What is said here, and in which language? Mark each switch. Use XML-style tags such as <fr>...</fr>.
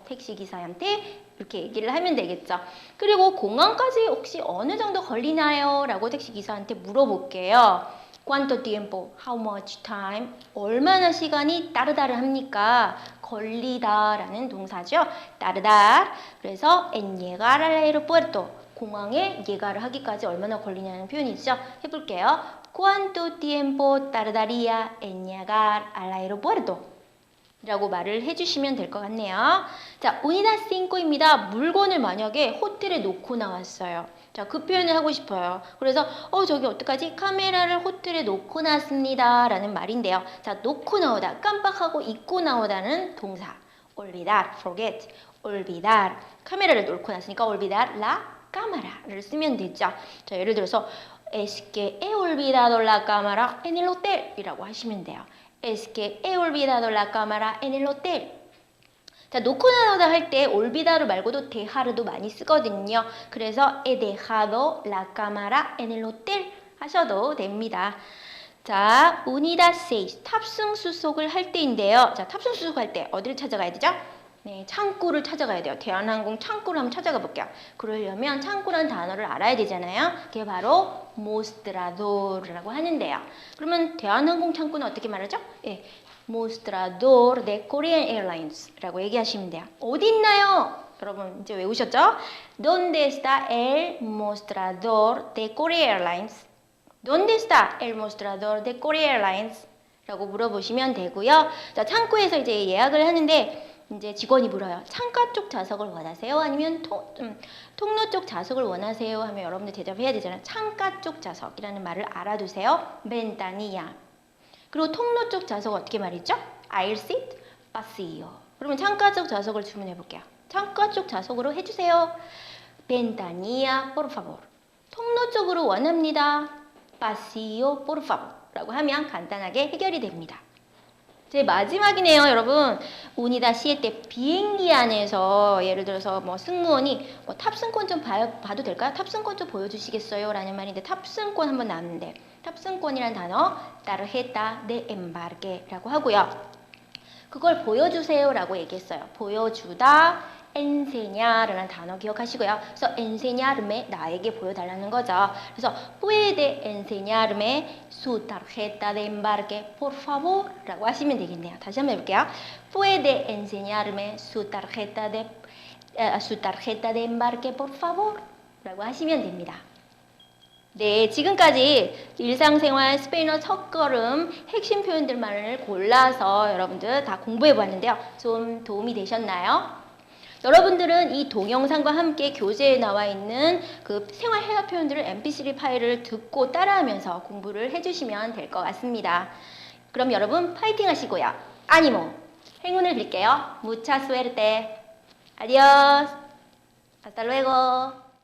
<ko>택시기사한테 이렇게 얘기를 하면 되겠죠. 그리고 공항까지 혹시 어느 정도 걸리나요? 라고 택시기사한테 물어볼게요.</ko> <en>¿Cuánto tiempo? How much time?</en> <ko>얼마나 시간이 따르다르합니까? 걸리다 라는 동사죠. 따르다.</ko> <es>그래서 en llegar al aeropuerto.</es> <ko>공항에 llegar을 하기까지 얼마나 걸리냐는 표현이죠. 해볼게요.</ko> <es>¿Cuánto tiempo tardaría en llegar al aeropuerto?</es> <ko>라고 말을 해주시면 될 것 같네요. 자, unidad 5입니다. 물건을 만약에 호텔에 놓고 나왔어요. 자, 그 표현을 하고 싶어요. 그래서 저기 어떡하지? 카메라를 호텔에 놓고 나왔습니다. 라는 말인데요. 자, 놓고 나오다, 깜빡하고 잊고 나오다는 동사. olvidar, forget, olvidar. 카메라를 놓고 났으니까 olvidar la cámara 를 쓰면 되죠.</ko> <es>자, 예를 들어서 Es que he olvidado la cámara en el hotel 이라고 하시면 돼요. Es que he olvidado la cámara en el hotel.</es> <ko>자, 놓고 나오다 할 때 olvida로 말고도 dejar도 많이 쓰거든요.</ko> <es>그래서 he dejado la cámara en el hotel 하셔도 됩니다.</es> <ko>자, unidad 6 탑승 수속을 할 때인데요. 자, 탑승 수속할 때 어디를 찾아가야 되죠? 네, 창구를 찾아가야 돼요. 대한항공 창구를 한번 찾아가 볼게요. 그러려면 창구라는 단어를 알아야 되잖아요. 그게 바로 mostrador라고 하는데요. 그러면 대한항공 창구는 어떻게 말하죠? 예, mostrador de Korean Airlines 라고 얘기하시면 돼요. 어디 있나요? 여러분 이제 외우셨죠?</ko> <es>¿Dónde está el mostrador de Korean Airlines? ¿Dónde está el mostrador de Korean Airlines?</es> <ko>라고 물어보시면 되고요. 자, 창구에서 이제 예약을 하는데 이제 직원이 물어요. 창가 쪽 좌석을 원하세요? 아니면 통로 쪽 좌석을 원하세요? 하면 여러분들 대답해야 되잖아요. 창가 쪽 좌석이라는 말을 알아두세요.</ko> <es>ventanilla.</es> <ko>그리고 통로 쪽 좌석 어떻게 말이죠?</ko> <en>aisle seat, pasillo.</en> <ko>그러면 창가 쪽 좌석을 주문해 볼게요. 창가 쪽 좌석으로 해주세요.</ko> <es>ventanilla, por favor. 통로 쪽으로 원합니다. pasillo, por favor.</es> <ko>라고 하면 간단하게 해결이 됩니다. 제 마지막이네요, 여러분. 운이다 시에 때 비행기 안에서 예를 들어서 뭐 승무원이 탑승권 좀 봐도 될까요? 탑승권 좀 보여주시겠어요? 라는 말인데 탑승권 한번 나왔는데 탑승권이란 단어 tarjeta de embarque 라고 하고요. 그걸 보여주세요 라고 얘기했어요. 보여주다 enseñar라는 단어 기억하시고요. 그래서 enseñarme 나에게 보여달라는 거죠.</ko> <es>그래서 puede enseñarme su tarjeta de embarque por favor 라고 하시면 되겠네요.</es> <ko>다시 한번 해볼게요.</ko> <es>puede enseñarme su tarjeta de embarque por favor 라고 하시면 됩니다.</es> <ko>네, 지금까지 일상생활 스페인어 첫걸음 핵심 표현들만을 골라서 여러분들 다 공부해 보았는데요. 좀 도움이 되셨나요? 여러분들은 이 동영상과 함께 교재에 나와 있는 그 생활 회화 표현들을 mp3 파일을 듣고 따라하면서 공부를 해주시면 될 것 같습니다. 그럼 여러분 파이팅 하시고요.</ko> <es>아니모 행운을 빌게요. Mucha suerte. Adiós. Hasta luego.</es>